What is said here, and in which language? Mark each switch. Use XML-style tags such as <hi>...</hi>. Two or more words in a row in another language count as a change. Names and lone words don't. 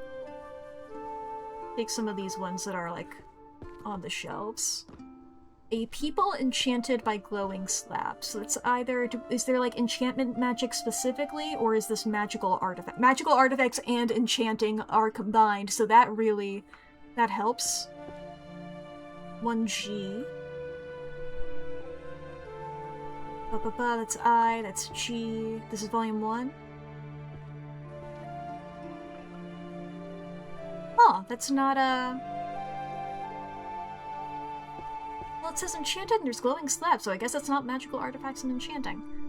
<en>Take some of these ones that are, like, on the shelves. A people enchanted by glowing slabs. So it's either... Is there, like, enchantment magic specifically, or is this magical artifact? Magical artifacts and enchanting are combined, so that really... that helps. 1G. Ba-ba-ba, that's I, that's G. This is volume 1. Oh, that's not a... Well, it says enchanted and there's glowing slabs, so I guess that's not magical artifacts and enchanting.</en>